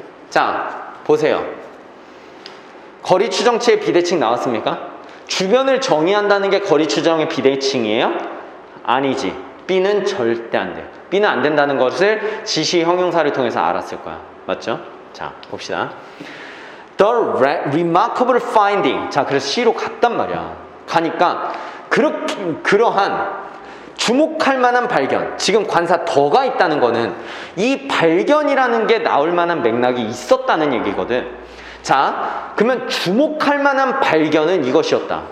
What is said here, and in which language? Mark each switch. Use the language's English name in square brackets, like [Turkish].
[Korean] 자, 보세요. 거리 추정치의 비대칭 나왔습니까? 주변을 정의한다는 게 거리 추정의 비대칭이에요? 아니지. B는 절대 안 돼요. B는 안 된다는 것을 지시 형용사를 통해서 알았을 거야. 맞죠? 자, 봅시다. [English] The remarkable finding. [Korean] 자, 그래서 C로 갔단 말이야. 가니까 그러한 주목할 만한 발견. 지금 관사 더가 있다는 거는 이 발견이라는 게 나올 만한 맥락이 있었다는 얘기거든. 자, 그러면 주목할 만한 발견은 이것이었다.